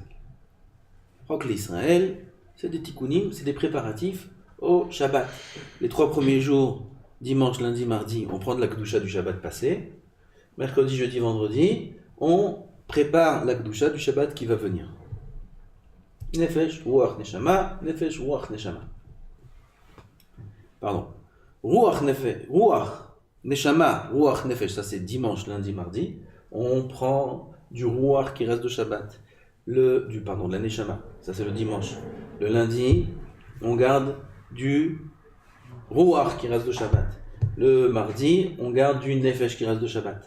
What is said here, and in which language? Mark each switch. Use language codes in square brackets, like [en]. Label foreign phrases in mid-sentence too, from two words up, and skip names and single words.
[fr] Chok l'Israël, c'est des tikkunim, c'est des préparatifs au Shabbat. Les 3 premiers jours, dimanche, lundi, mardi, on prend de la Kedusha du Shabbat passé. Mercredi, jeudi, vendredi, on prépare la Kedusha du Shabbat qui va venir. [he] נפש רוח נשמה נפש רוח נשמה. Pardon. רוח נשמה רוח נפש, [fr] ça c'est dimanche, lundi, mardi. On prend du Ruach qui reste de Shabbat. De la Neshama, ça c'est le dimanche. Le lundi, on garde du Ruach qui reste de Shabbat. Le mardi, on garde du Nefesh qui reste de Shabbat.